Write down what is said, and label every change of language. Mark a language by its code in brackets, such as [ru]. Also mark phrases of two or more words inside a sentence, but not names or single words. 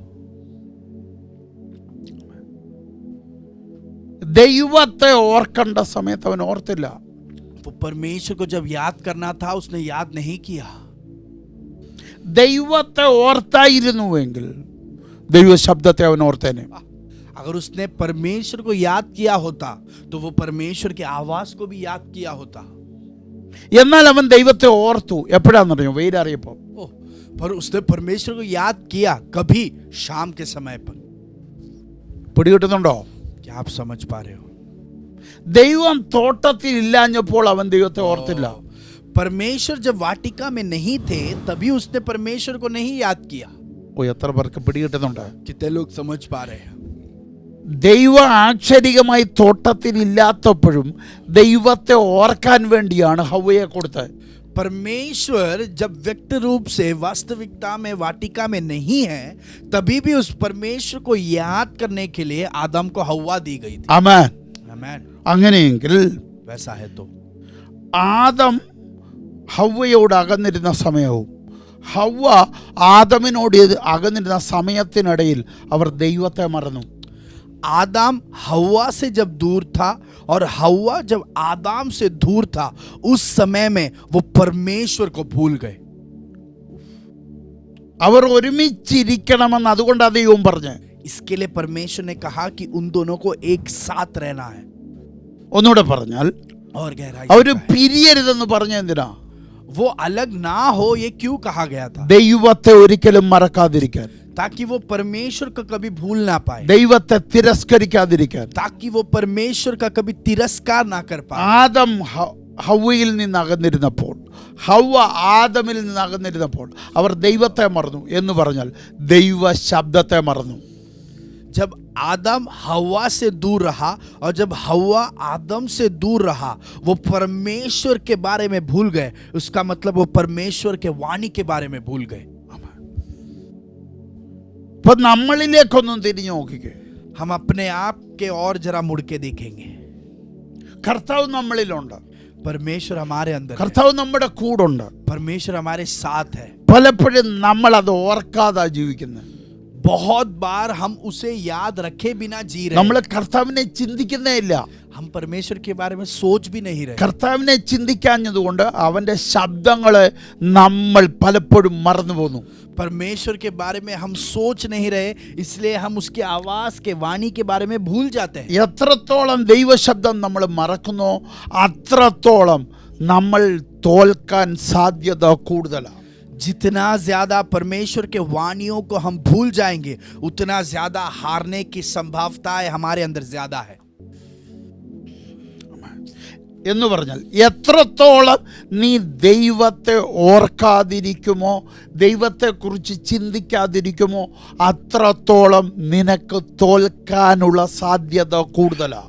[ml] ദൈവത്തെ ഓർക്കേണ്ട സമയത്ത് അവൻ ഓർത്തില്ല. [hi] वो परमेश्वर को जब याद करना था, उसने याद नहीं किया। [ml] ദൈവത്തെ ഓർത്തായിരുന്നുവെങ്കിൽ ദൈവ ശബ്ദത്തെ അവൻ ഓർത്തേനെ. [hi] अगर उसने परमेश्वर को याद किया होता, तो वो परमेश्वर के आवाज को भी याद किया होता। [ml] എന്നാൽ അവൻ ദൈവത്തെ ഓർത്തു എപ്പോഴാണെന്നറിയോ? വെയിലറിയപ്പോ. [hi] पर उसने परमेश्वर को याद किया कभी? शाम के समय पर। [ml] പിടികിട്ടുന്നുണ്ടോ? [hi] क्या आप समझ पा रहे हो? [ml] ദൈവം തോട്ടത്തിൽ ഇല്ലാഞ്ഞപ്പോൾ അവൻ ദൈവത്തെ ഓർത്തില്ല. [hi] परमेश्वर जब वाटिका में नहीं थे, तभी उसने परमेश्वर को नहीं याद किया। [ml] എത്ര പേർക്ക് പിടികിട്ടുന്നുണ്ട്? [hi] कितने लोग समझ पा रहे हैं? [ml] ദൈവം ആക്ഷരികമായി തോട്ടത്തിൽ ഇല്ലാത്തപ്പോഴും ദൈവത്തെ ഓർക്കാൻ വേണ്ടിയാണ് ഹവ്വയെ കൊടുത്തത്. [hi] परमेश्वर जब व्यक्त रूप से वास्तविकता में वाटिका में नहीं है, तभी भी उस परमेश्वर को याद करने के लिए आदम को हव्वा दी गई थी। [ml] ആമേൻ. [hi] आमीन। [ml] അങ്ങനെയെങ്കിൽ [hi] वैसा है तो [ml] ആദം ഹവ്വയോട് അകന്നിരുന്ന സമയവും ഹവ്വ ആദമിനോട് അകന്നിരുന്ന സമയത്തിനിടയിൽ അവർ ദൈവത്തെ മറന്നു. [hi] आदम हव्वा से जब दूर था और हव्वा जब आदम से दूर था, उस समय में वो परमेश्वर को भूल गए। [ml] അവർ ഒരുമിച്ചിരിക്കണമെന്ന് അതുകൊണ്ടാണ് ദൈവം പറഞ്ഞത്. [hi] इसके लिए परमेश्वर ने कहा कि उन दोनों को एक साथ रहना है। [ml] ഒന്നുകൂടെ പറഞ്ഞാൽ [hi] और गहराई [ml] അവര് [hi] से कहा है। [ml] പിരിയരുതെന്ന് പറഞ്ഞ എന്തിനാ? [hi] वो अलग ना हो ये क्यों कहा गया था? [ml] ദൈവത്തെ ഒരിക്കലും മറക്കാതിരിക്കാൻ, [hi] ताकि वो परमेश्वर को कभी भूल ना पाए, [ml] ദൈവത്തെ തിരസ്കരിക്കാതിരിക്കാൻ. [hi] ताकि वो परमेश्वर का कभी तिरस्कार ना कर पाए। [ml] ആദം ഹവ്വയിൽ നിന്ന് അകന്നിരുന്നപ്പോൾ, ഹവ്വ ആദമിൽ നിന്ന് അകന്നിരുന്നപ്പോൾ അവർ ദൈവത്തെ മറന്നു എന്ന് പറഞ്ഞാൽ ദൈവ ശബ്ദത്തെ മറന്നു. [hi] जब आदम हवा से दूर रहा और जब हवा आदम से दूर रहा, वो परमेश्वर के बारे में भूल गए। उसका मतलब वो परमेश्वर के वाणी के बारे में भूल गए। [ml] ഇപ്പൊ നമ്മളിലേക്കൊന്നും തിരിഞ്ഞു നോക്കിക്കേ. [hi] हम अपने आप के और जरा मुड़ के देखेंगे। [ml] കർത്താവ് നമ്മളിലുണ്ട്, [hi] परमेश्वर हमारे अंदर है, [ml] കർത്താവ് നമ്മുടെ കൂടുണ്ട്. [hi] परमेश्वर हमारे साथ है। [ml] പലപ്പോഴും നമ്മൾ അത് ഓർക്കാതെ ജീവിക്കുന്നത്. [hi] बहुत बार हम उसे याद रखे बिना जी रहे [ml] നമ്മൾ [hi] हैं। [ml] കർത്താവിനെ ചിന്തിക്കുന്നേ ഇല്ല. [hi] हम परमेश्वर के बारे में सोच भी नहीं रहे। [ml] കർത്താവിനെ ചിന്തിക്കാഞ്ഞതുകൊണ്ട് അവന്റെ ശബ്ദങ്ങളെ നമ്മൾ പലപ്പോഴും മറന്നു പോകുന്നു. [hi] परमेश्वर के बारे में हम सोच नहीं रहे, इसलिए हम उसके आवाज के वाणी के बारे में भूल जाते हैं। [ml] എത്രത്തോളം ദൈവശബ്ദം നമ്മൾ മറക്കുന്നോ അത്രത്തോളം നമ്മൾ തോൽക്കാൻ സാധ്യത കൂടുതലാണ്. [hi] जितना ज्यादा परमेश्वर के वाणियों को हम भूल जाएंगे, उतना ज्यादा हारने की संभावनाएं हमारे अंदर ज्यादा है। [ml] എന്ന് പറഞ്ഞാൽ എത്രത്തോളം നീ ദൈവത്തെ ഓർക്കാതിരിക്കുമോ, ദൈവത്തെക്കുറിച്ച് ചിന്തിക്കാതിരിക്കുമോ അത്രത്തോളം നിനക്ക് തോൽക്കാനുള്ള സാധ്യത കൂടുതലാണ്.